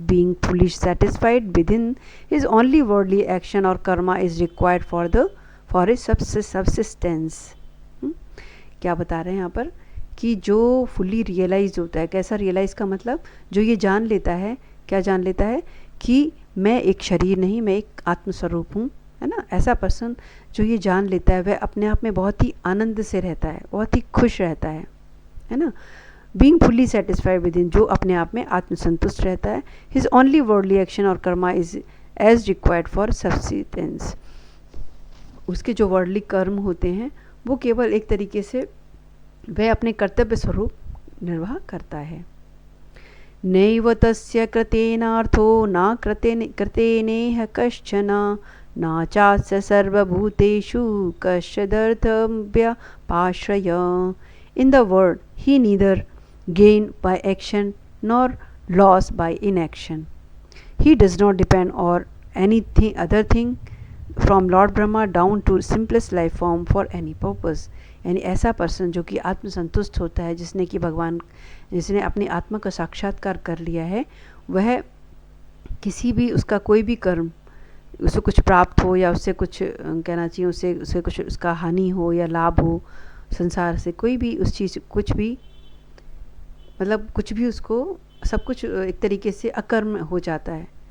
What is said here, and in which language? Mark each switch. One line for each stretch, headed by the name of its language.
English: Being fully satisfied within his only worldly action or karma is required for his subsistence.
Hindi: क्या बता रहे हैं यहाँ पर कि जो फुल्ली रियलाइज होता है, कैसा रियलाइज का मतलब? जो ये जान लेता है, क्या जान लेता है? कि मैं एक शरीर नहीं, मैं एक आत्मस्वरूप हूँ, है ना. ऐसा पर्सन जो ये जान लेता है वह अपने आप में बहुत ही आनंद से रहता है, बहुत ही खुश रहता है ना.
English: being fully satisfied within,
Hindi: जो अपने आप में आत्मसंतुष्ट रहता है.
English: His only worldly action और karma is as required for subsistence.
Hindi: उसके जो वर्ल्डली कर्म होते हैं वो केवल एक तरीके से वह अपने कर्तव्य स्वरूप निर्वाह करता है.
Sanskrit: नैव तस्य कृतेनार्थो न कृतेनेह कश्चन न चास्य सर्वभूतेषु कश्चिदर्थव्यपाश्रय.
English: In the world, he neither gain by action nor loss by inaction. He does not depend on anything other thing from Lord Brahma down to simplest life form for any purpose.
Hindi: यानी ऐसा person जो कि आत्मसंतुष्ट होता है, जिसने अपनी आत्मा का साक्षात्कार कर लिया है, वह किसी भी उसका कोई भी कर्म उसे कुछ प्राप्त हो या उससे कुछ कहना चाहिए उसे कुछ उसका हानि हो या लाभ हो संसार से, कोई भी उस चीज़ कुछ भी मतलब कुछ भी उसको सब कुछ एक तरीके से अकर्म हो जाता है.